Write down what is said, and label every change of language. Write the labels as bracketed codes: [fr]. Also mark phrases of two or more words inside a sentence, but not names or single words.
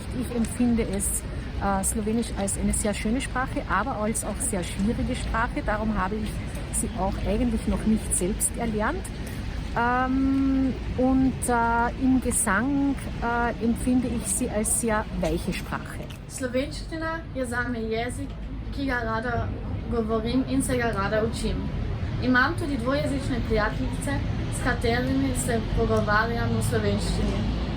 [de] Ich empfinde es Slowenisch als eine sehr schöne Sprache, aber als auch sehr schwierige Sprache. Darum habe ich sie auch eigentlich noch nicht selbst erlernt. Im Gesang empfinde ich sie als sehr weiche Sprache. [sl] Slovenština je zame jezik, ki ga rada govorim in se ga rada učim. Imam tudi dvojezične prijateljice, s katerimi se pogovarjam v slovenščini.